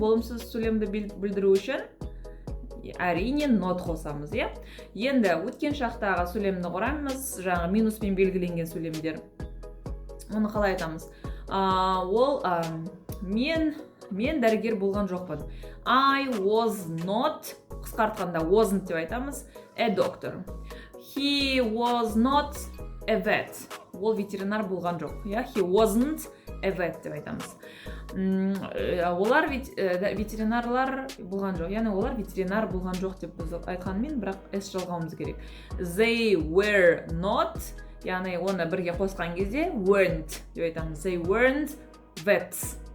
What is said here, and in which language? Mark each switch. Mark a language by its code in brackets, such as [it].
[kk] Болымсыз сөйлемді білдіру үшін әрине not қосамыз. Енді өткен шақтағы сөйлемді құрамыз, жаңағы минуспен белгіленген сөйлемдер. Оны қалай айтамыз? Ол мен дәрігер болған жоқпын. [en] I was not, [kk] қысқартқанда [en] wasn't [kk] деп айтамыз, [en] a doctor. He was not a vet. [kk] Ол ветеринар болған жоқ. [en] He wasn't a vet [kk] деп айтамыз. Олар ветеринарлар болған жоқ. Яғни олар ветеринар болған жоқ деп біз айтқанмен, бірақ s жалғауымыз керек. [en] They were not, [kk] яғни оны бірге қосқан кезде weren't деп айтамыз. [en] They weren't vets.